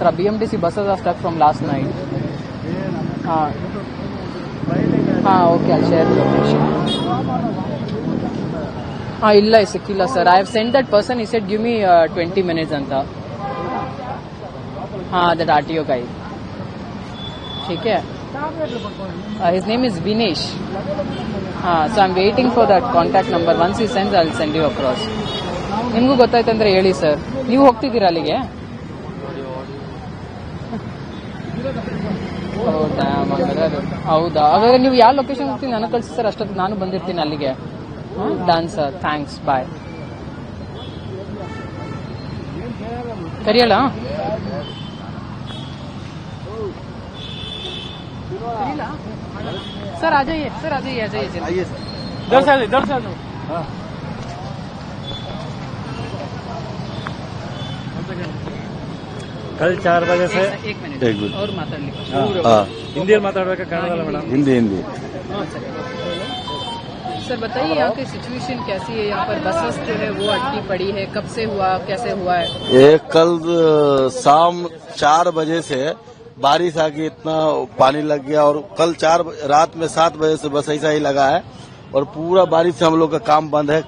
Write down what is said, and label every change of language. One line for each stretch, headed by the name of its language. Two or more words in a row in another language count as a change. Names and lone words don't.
English: BMTC buses are stuck from last night. Okay, ಅಲ್ಲಿ share location.
Kannada: ಇಲ್ಲ ಸಿಕ್ಕಿಲ್ಲ ಸರ್.
English: I have sent that person, he said give me 20 minutes ಅಂತ. That RTO guy.
Hindi: ठीक है,
English: his name is Vinesh. So I'm waiting for that contact number. Once he sends, I'll send you across.
Kannada: ನಿಮಗೂ ಗೊತ್ತಾಯ್ತಂದ್ರೆ ಹೇಳಿ ಸರ್. ನೀವು ಹೋಗ್ತಿದ್ದೀರಾ ಅಲ್ಲಿಗೆ? ಹೌದಾ, ಹಾಗಾದ್ರೆ ನೀವು ಯಾವ ಲೊಕೇಶನ್ ಹೋಗ್ತೀನಿ ನನಗೆ ಕಳಿಸಿ ಸರ್. ಅಷ್ಟೊತ್ತು ನಾನು ಬಂದಿರ್ತೀನಿ ಅಲ್ಲಿಗೆ.
English: Done sir, thanks, bye.
Hindi: ಕರಿಯಲ್ಲ सर, आ जाइए सर, आ जाइए आइए इधर से कल 4 बजे से एक मिनट एक मिनट और माताडली.
Kannada: हिंदी माताडಬೇಕಾ ಕನ್ನಡದಲ್ಲ ಮೇಡಮ್?
Hindi: हिंदी सर बताइए यहाँ की सिचुएशन कैसी है? यहाँ पर बसेस जो है वो अटकी पड़ी है. कब से हुआ, कैसे हुआ है? ये कल शाम 4 बजे से बारिश आके इतना पानी लग गया, और कल रात में 7 बजे से बस ऐसा ही लगा है, और पूरा बारिश से हम लोग का काम बंद है.